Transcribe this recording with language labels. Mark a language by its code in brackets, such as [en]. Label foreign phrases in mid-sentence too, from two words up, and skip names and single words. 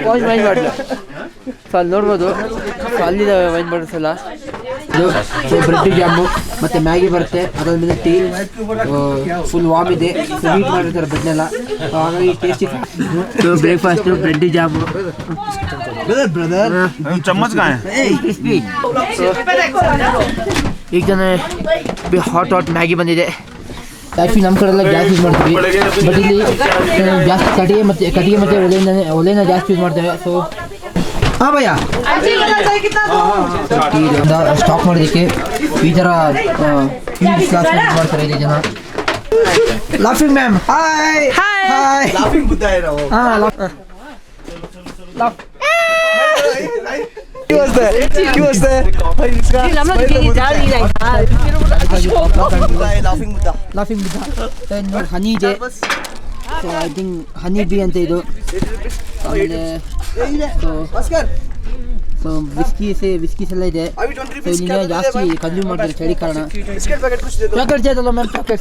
[kn] ಸೊ ಅಲ್ಲಿ ನೋಡ್ಬೋದು. ಸೊ ಅಲ್ಲಿದೆ [en] wine bottles [kn] ಎಲ್ಲ. [en] so bread jam [kn] ಮತ್ತು ಮ್ಯಾಗಿ ಬರುತ್ತೆ. ಅದಾದ್ಮೇಲೆ [en] tea full warm [kn] ಇದೆ. ಸೊ ಹೀಟ್ ಮಾಡಿರ್ತಾರೆ ಬ್ರೆಡ್ನೆಲ್ಲ, ಹಾಗಾಗಿ ಟೇಸ್ಟಿ. [en] so breakfast bread jam. [hi] चम्मच कहाँ है? [kn] ಈಗ ತಾನೇ ಹಾಟ್ ಮ್ಯಾಗಿ ಬಂದಿದೆ. ಆ್ಯಕ್ಚುಲಿ ನಮ್ಮ ಕಡೆ ಎಲ್ಲ [en] gas use [kn] ಮಾಡ್ತೀವಿ, ಬಟ್ ಇಲ್ಲಿ ಜಾಸ್ತಿ ಕಟ್ಟಿಗೆ ಮತ್ತು ಒಲೆನ ಜಾಸ್ತಿ ಯೂಸ್ ಮಾಡ್ತೇವೆ. ಸೊ [hi] हाँ भैया, [kn] ಸ್ಟಾಕ್ ಮಾಡೋದಕ್ಕೆ ಈ ಥರ ಯೂಸ್ ಮಾಡ್ತಾರೆ ಇಲ್ಲಿ ಜನ. [en] laughing ma'am hi. [hi] लाफिंग बुद्धा है ना वो. ಹಾಂ [en] He was there. [hi] भाई इसका लाफिंग बुद्धा. [kn] ಲಾಫಿಂಗ್ ಬುದ್ಧ. ನೋಡಿ ಹನಿ ಇದೆ. [en] so I think honey bee [kn] ಅಂತ ಇದು. ಆಮೇಲೆ [en] so biscuits [kn] ಎಲ್ಲ ಇದೆ. ಸೊ ಇಲ್ಲಿಂದ ಜಾಸ್ತಿ ಕನ್ಸ್ಯೂಮ್ ಮಾಡ್ತಾರೆ ಚಳಿ ಕಾರಣ. [en] ಚಾಕ್ಲೇಟ್ चाहिए ma'am chocolates.